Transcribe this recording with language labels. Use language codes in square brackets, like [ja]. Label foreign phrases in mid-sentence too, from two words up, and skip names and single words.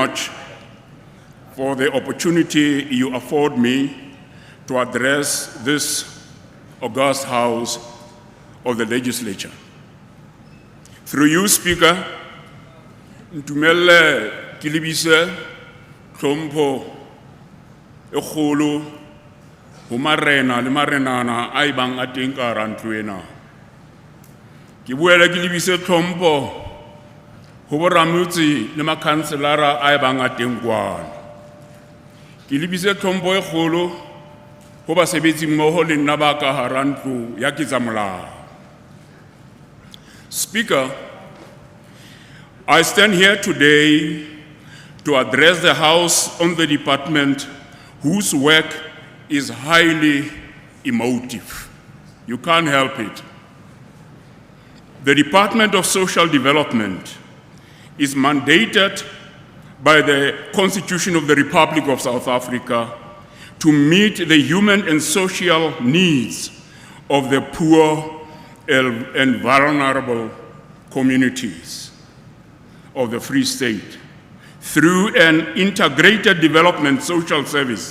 [en] much for the opportunity you afford me to address this august house of the legislature. Through you, Speaker, [st] ntumelle ke lebise tlhompho e kgolo ho marena le marenana a ibang a teng ka hara ntlo ena. Ke boele ke lebise tlhompho ho boramotse le makhanselara a ibang a teng kwana. Ke lebise tlhompho e kgolo ho basebetsi mmoho le nna ba ka hara ntlo ya ketsamolao. [en] Speaker, I stand here today to address the House on the department whose work is highly emotive. You can't help it. The Department of Social Development is mandated by the Constitution of the Republic of South Africa to meet the human and social needs of the poor and vulnerable communities of the Free State through an integrated development social service.